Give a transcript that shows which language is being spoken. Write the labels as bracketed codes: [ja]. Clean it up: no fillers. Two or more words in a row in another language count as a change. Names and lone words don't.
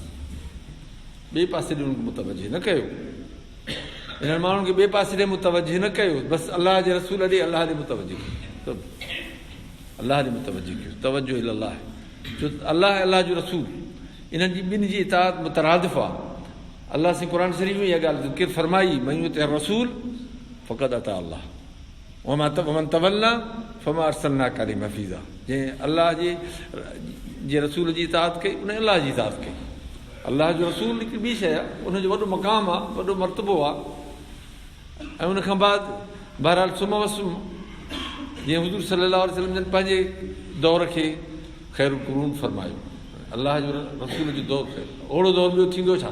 [sd] ॿिए पासे ॾे उनखे मुतवजह न कयो, हिननि माण्हुनि खे ॿिए पासे ॾे मुतवजह न कयो, बसि अलाह जे रसूल ॾे अलाह ॾे मुतवजह कयो, अलाह ॾे मुतवजह कयो, तवजो इल्लाह। छो अलाह अलाह जो रसूल इन्हनि जी ॿिनि जी इताअत मुतरादिफ़ आहे। अलाह से क़ुर शरीफ़ में इहा ॻाल्हि ज़िक्र फरमाई, [ar] من يطع الرسول فقد أطاع الله ومن تولى فما أرسلناك عليهم حفيظا. [sd] जंहिं अलाह जे रसूल जी इताअत कई उन अलाह जी इताअत कई। अलाह जो रसूल हिकिड़ी ॿी शइ आहे, उनजो वॾो मक़ाम आहे, वॾो मर्तबो आहे। ऐं उनखां बाद बहरहाल सुम वसुम, जीअं हुज़ूर [ar] صلى الله عليه وسلم [sd] जन पंहिंजे दौर खे [ar] خير القرون [sd] फरमायो, अलाह जो रसूल जो दौर ख़ैरु, ओड़ो दौर ॿियो थींदो छा?